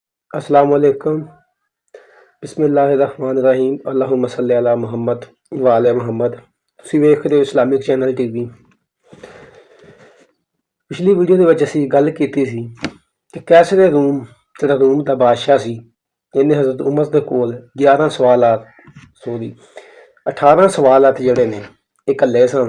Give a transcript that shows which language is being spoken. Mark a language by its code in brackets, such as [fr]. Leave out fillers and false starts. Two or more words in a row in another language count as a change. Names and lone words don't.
[ar] السلام عليكم. بسم الله الرحمن الرحيم. اللهم صل على محمد وآل محمد. [pa] ਤੁਸੀਂ ਵੇਖ ਰਹੇ ਹੋ ਇਸਲਾਮਿਕ ਚੈਨਲ ਟੀਵੀ। ਪਿਛਲੀ ਵੀਡੀਓ ਦੇ ਵਿੱਚ ਅਸੀਂ ਗੱਲ ਕੀਤੀ ਸੀ ਕਿ ਕੈਸਰੇ ਰੂਮ ਜਿਹੜਾ ਰੂਮ ਦਾ ਬਾਦਸ਼ਾਹ ਸੀ, ਇਹਨੇ ਹਜ਼ਰਤ ਉਮਰ ਦੇ ਕੋਲ 18 ਸਵਾਲਾਤ ਜਿਹੜੇ ਨੇ ਇਹ ਇਕੱਲੇ ਸਨ।